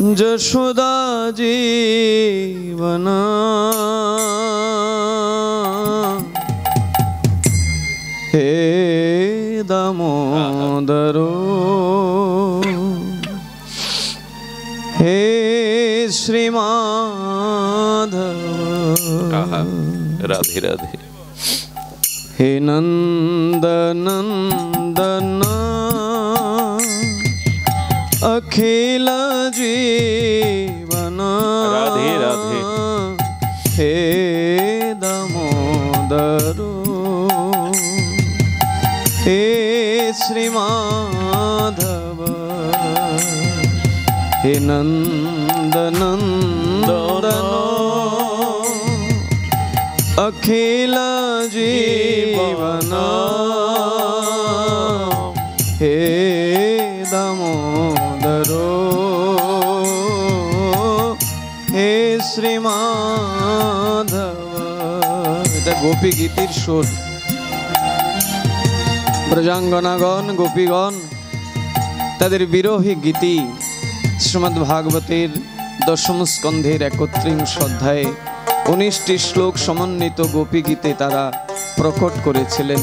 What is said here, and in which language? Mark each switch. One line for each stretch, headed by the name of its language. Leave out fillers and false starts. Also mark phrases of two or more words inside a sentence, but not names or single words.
Sanskrit: যশোদা জীবন হে দামোদর হে শ্রীমাধব। রাধে রাধে। হে নন্দনন্দন अखिल जीवन राधे राधे हे दामोदर श्री माधव हे नंद नंदन अखिल जीवन हे दामोदरो हे श्री माधव।
Bangla: এটা গোপী গীতির সুর। ব্রজাঙ্গনাগণ গোপীগণ তাদের বিরহী গীতি শ্রীমদ্ ভাগবতের দশম স্কন্ধের 31 অধ্যায়ে 19টি শ্লোক সমন্বিত গোপী গীতে তারা প্রকট করেছিলেন।